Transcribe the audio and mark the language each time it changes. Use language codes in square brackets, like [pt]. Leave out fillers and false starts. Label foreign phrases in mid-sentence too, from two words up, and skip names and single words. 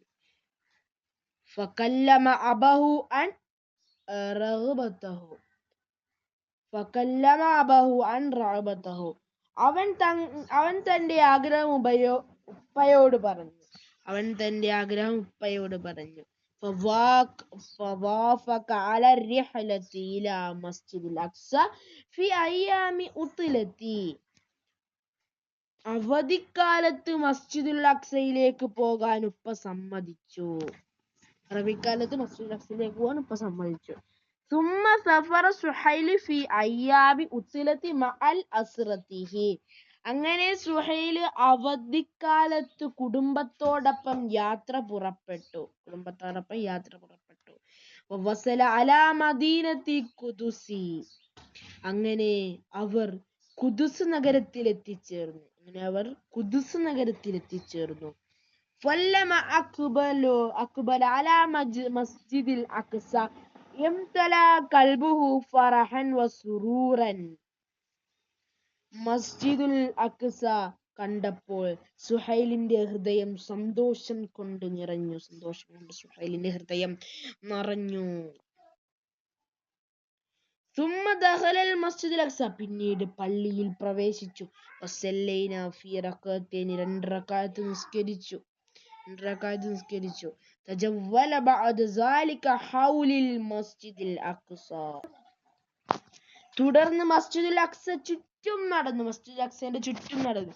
[ar] فكلم أباه عن رغبته, [ml] അവൻ തന്റെ ആഗ്രഹം ഉപ്പയോട് പറഞ്ഞു. [ar] فوافق على الرحلة إلى مسجد الأقصى في أيام عطلته, [ml] അവധിക്കാലത്ത് മസ്ജിദുൽ അഖ്സയിലേക്ക് പോകാൻ ഉപ്പ സമ്മതിച്ചു. [ar] ثم سافر سهيل في أيام عطلة مع أسرته, [ml] അങ്ങനെ സുഹൈൽ അവധിക്കാലത്ത് കുടുംബത്തോടൊപ്പം യാത്ര പുറപ്പെട്ടു. [ar] وصل على مدينة القدس, [ml] അങ്ങനെ അവർ ഖുദുസ് നഗരത്തിൽ എത്തിച്ചേർന്നു. [ar] فلما أقبل على مسجد الأقصى امتلأ قلبه فرحا وسرورا, [ml] മസ്ജിദുൽ അഖ്സ കണ്ടപ്പോൾ സുഹൈലിന്റെ ഹൃദയം സന്തോഷം കൊണ്ട് നിറഞ്ഞു. [ar] ثم دخل المسجد الأقصى, [ml] പിന്നീട് പള്ളിയിൽ പ്രവേശിച്ചു. [ar] وصلينا في ركعتين, [ml] 2 റകഅത്ത് നിസ്കരിച്ചു. [ar] تجول بعد ذلك حول مسجد الأقصى, [ml] തുടർന്ന് മസ്ജിദുൽ അഖ്സയുടെ ചുറ്റും നടന്നു.